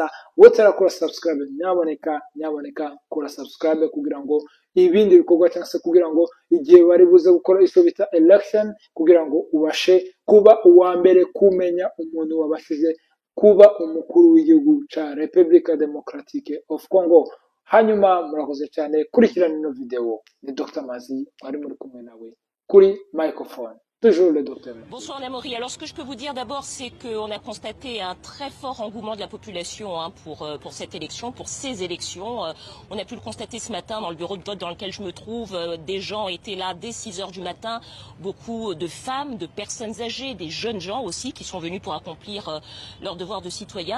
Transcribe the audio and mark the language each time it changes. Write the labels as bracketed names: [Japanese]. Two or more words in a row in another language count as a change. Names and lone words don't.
[Kinyarwanda] Wowe utarakora subscribe nyaboneka kora subscribe kugira ngo ibindi bikorwa cyangwa se kugira ngo igihe bari buze gukora icyo bita election, kugira ngo ubashe kuba uwa mbere kumenya umuntu wabashije kuba umukuru w'igihugu cya Republica Democratique of Congo. Hanyuma murakoze cyane, kurikirana ino video. Ni Dr Manzi ari muri kumwe nawe kuri microphone. [French] Toujours le docteur. Bonsoir Namouri. Alors ce que je peux vous dire d'abord, c'est qu'on a constaté un très fort engouement de la population pour cette élection, pour ces élections. On a pu le constater ce matin dans le bureau de vote dans lequel je me trouve. Des gens étaient là dès 6 heures du matin. Beaucoup de femmes, de personnes âgées, des jeunes gens aussi qui sont venus pour accomplir leur devoir de citoyen.